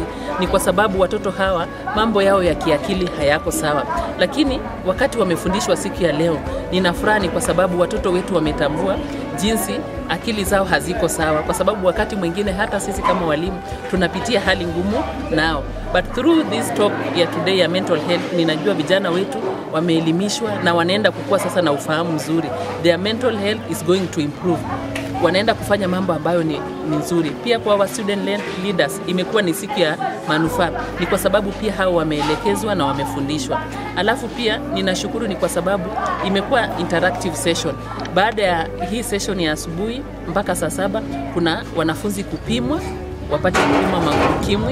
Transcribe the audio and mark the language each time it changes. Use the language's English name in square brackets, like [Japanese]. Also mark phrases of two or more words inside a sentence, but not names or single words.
[Swahili] Ni kwa sababu watoto hawa mambo yao ya kiakili hayako sawa. Lakini wakati wamefundishwa siku ya leo, ninafurahi kwa sababu watoto wetu wametambua jinsi akili zao haziko sawa, kwa sababu wakati mwingine hata sisi kama walimu tunapitia hali ngumu nao. [English] But through this talk ya today ya mental health, [Swahili] ninajua vijana wetu wameelimishwa na wanaenda kukua sasa na ufahamu mzuri. [English] Their mental health is going to improve. [Swahili] wanaenda kufanya mambo ambayo ni nzuri. Pia kwa [English] our student leaders [Swahili] imekuwa ni siku ya manufaa, ni kwa sababu pia hao wameelekezwa na wamefundishwa. Alafu pia ninashukuru ni kwa sababu imekuwa [English] interactive session. [Swahili] Baada ya hii session ya asubuhi mpaka saa 7 kuna wanafunzi kupimwa, wapate kupima ukimwi.